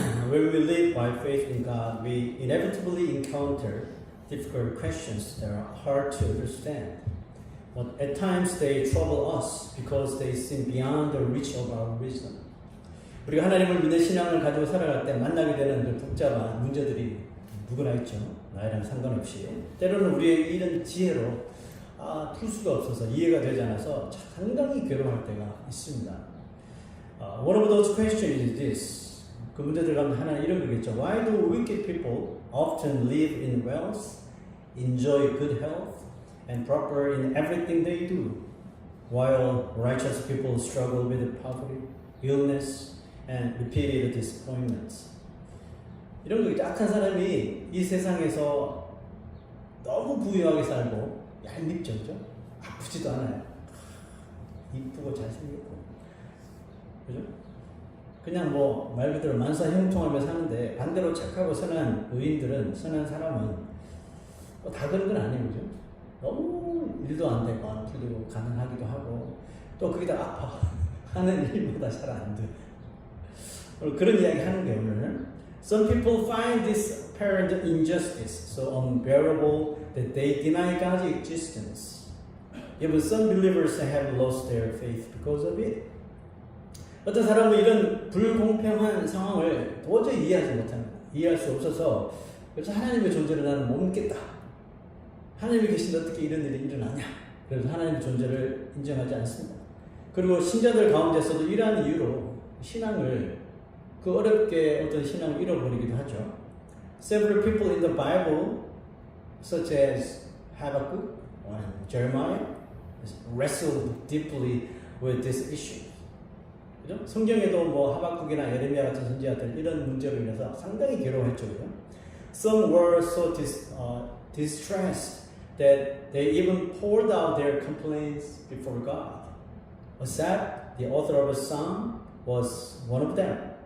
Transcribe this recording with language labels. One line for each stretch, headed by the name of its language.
English: when we live by faith in God, we inevitably encounter difficult questions that are hard to understand. But at times they trouble us because they seem beyond the reach of our wisdom.
Korean: 우리가 하나님을 믿는 신앙을 가지고 살아갈 때 만나게 되는 그 복잡한 문제들이 누구나 있죠. 나이랑 상관없이. 때로는 우리의 이런 지혜로 풀 수가 없어서 이해가 되지 않아서 상당히 괴로워할 때가 있습니다.
English: One of those questions is this.
Korean: 그 문제들 가면 하나 이런 거겠죠.
English: Why do wicked people often live in wealth, enjoy good health, and prosper in everything they do, while righteous people struggle with poverty, illness, and repeated disappointments?
Korean: 이런 거 악한 사람이 이 세상에서 너무 부유하게 살고 얄밉죠, 그죠? 아프지도 않아요. 이쁘고 잘생겼고, 그죠? 그냥 뭐 말 그대로 만사형통하며 사는데 반대로 착하고 선한 의인들은, 선한 사람은 다 그런 건 아니에요, 그죠? 너무 일도 안 되고 안 풀리고 가난하기도 하고 또 거기다 아파 하는 일보다 잘 안 돼. 그런 이야기 하는 게 오늘.
English: Some people find this apparent injustice so unbearable that they deny God's existence. Even some believers have lost their faith because of it.
Korean: 어떤 사람은 이런 불공평한 상황을 도저히 이해하지 못합니다. 이해할 수 없어서 그래서 하나님의 존재를 나는 못 믿겠다. 하나님이 계신데 어떻게 이런 일이 일어나냐. 그래서 하나님의 존재를 인정하지 않습니다. 그리고 신자들 가운데서도 이러한 이유로 신앙을 그 어렵게 어떤 신앙을 잃어버리기도 하죠.
English: Several people in the Bible, such as Habakkuk or Jeremiah, wrestled deeply with this issue.
Korean: 그죠? 성경에도 뭐 하박국이나 예레미야 같은 선지자들 이런 문제로 인해서 상당히 괴로워했죠. 그죠?
English: Some were so distressed that they even poured out their complaints before God. Asaph, the author of a psalm, was one of them.